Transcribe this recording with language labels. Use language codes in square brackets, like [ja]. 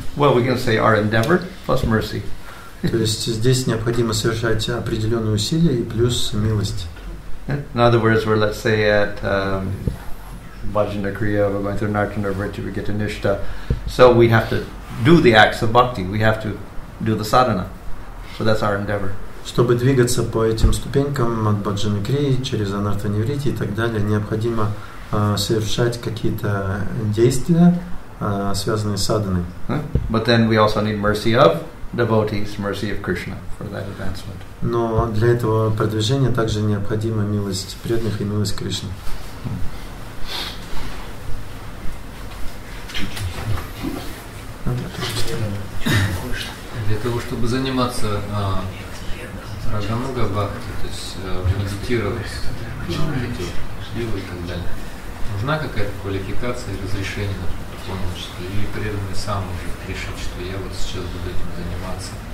[en] Well, we can say our endeavor plus mercy. [ru] То есть здесь необходимо совершать определенные усилия и плюс милость. [en] In other words, we're, let's say, at Bhajana Kriya, we're going through Nartana Vritti, we get to Nishta. So we have to do the acts of bhakti. We have to do the sadhana. So that's our endeavor. [ru] Чтобы двигаться по этим ступенькам от Бхаджана Крии через Анартха-ниврити и так далее, необходимо совершать какие-то действия, связанные с садханой. [en] But then we also need mercy of devotees, mercy of Krishna for that advancement. [ru] Но для этого продвижения также необходима милость преданных и милость Кришны. Для того, чтобы заниматься рагануга бхакти, то есть медитировать, эти дивы и так далее, нужна какая-то квалификация и разрешение на полночь, или преданный сам может решить, что я вот сейчас буду этим заниматься?